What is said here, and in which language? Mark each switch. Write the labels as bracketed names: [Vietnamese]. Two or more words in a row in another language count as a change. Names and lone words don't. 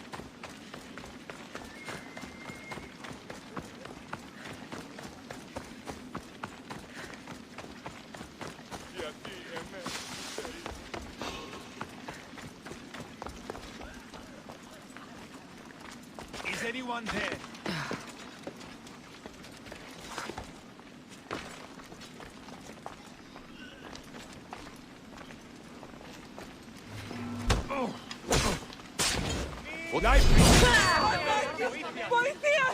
[Greek] Γιατί εμένα [English] Is anyone there? [Greek] Βοηθείας!